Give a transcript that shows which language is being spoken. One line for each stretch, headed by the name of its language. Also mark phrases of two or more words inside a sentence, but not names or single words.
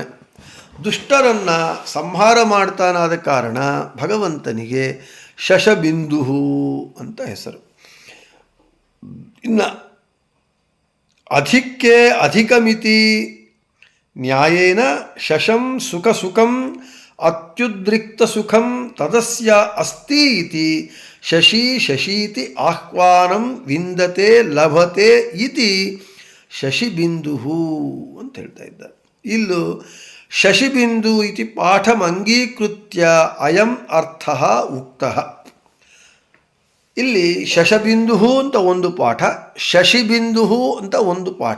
Kannada: ದುಷ್ಟರನ್ನು ಸಂಹಾರ ಮಾಡ್ತಾನಾದ ಕಾರಣ ಭಗವಂತನಿಗೆ ಶಶಬಿಂದು ಅಂತ ಹೆಸರು. ಇನ್ನು ಅಧಿಕ್ಕೆ
Sanskrit: ಅಧಿಕಮಿತಿ ನ್ಯಾಯೇನ ಶಶಂ ಸುಖ ಸುಖಂ ಅತ್ಯುದ್ರಿಕ್ತ ಸುಖಂ ತದಸ್ಯ ಅಸ್ತಿ ಇತಿ ಶಶಿ ಶಶೀತಿ ಆಹ್ವಾನಂ ವಿಂದತೆ ಲಭತೆ ಇತಿ ಶಶಿಬಿಂದು
Kannada: ಅಂತ ಹೇಳ್ತಾ ಇದ್ದಾರೆ.
Sanskrit: ಇಲ್ಲೂ ಶಶಿಬಿಂದು ಇತಿ ಪಾಠಮಂಗೀಕೃತ್ಯ ಅಯಂ ಅರ್ಥ ಉಕ್ತಃ.
Kannada: ಇಲ್ಲಿ ಶಶಬಿಂದು ಅಂತ ಒಂದು ಪಾಠ, ಶಶಿಬಿಂದು ಅಂತ ಒಂದು ಪಾಠ.